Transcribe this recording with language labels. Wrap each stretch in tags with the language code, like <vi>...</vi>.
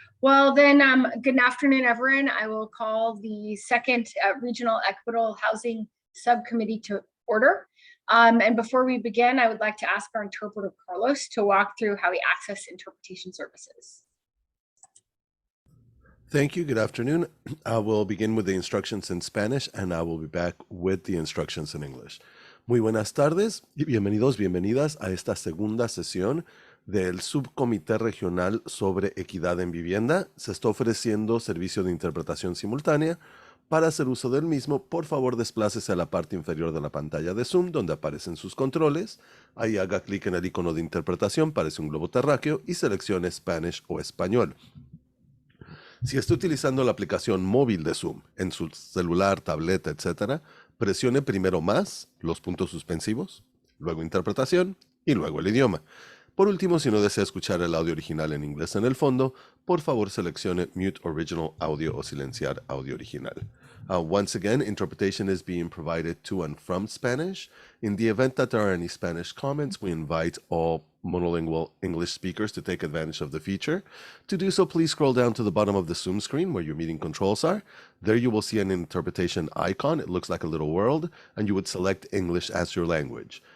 <en>Well, then, good afternoon, everyone. I will call the second Regional Equitable Housing Subcommittee to order. And before we begin, I would like to ask our interpreter, Carlos, to walk through how we access interpretation services. Thank you. Good afternoon. I will begin with the instructions in Spanish and I will be back with the instructions in English.</en> <es>Muy buenas tardes y bienvenidos, bienvenidas a esta segunda sesión del Subcomité Regional sobre Equidad en Vivienda. Se está ofreciendo servicio de interpretación simultánea. Para hacer uso del mismo, por favor desplácese a la parte inferior de la pantalla de Zoom donde aparecen sus controles. Ahí haga clic en el icono de interpretación, parece un globo terráqueo y seleccione Spanish o Español. Si está utilizando la aplicación móvil de Zoom en su celular, tableta, etc., presione primero más, los puntos suspensivos, luego interpretación y luego el idioma. Por último, si no desea escuchar el audio original en inglés en el fondo, por favor seleccione</es> <en>Mute Original Audio</en> <es>o silenciar audio original.</es> <en>Once again, interpretation is being provided to and from Spanish. In the event that there are any Spanish comments, we invite all monolingual English speakers to take advantage of the feature. To do so, please scroll down to the bottom of the Zoom screen where your meeting controls are. There you will see an interpretation icon. It looks like a little world, and you would select English as your language.</en>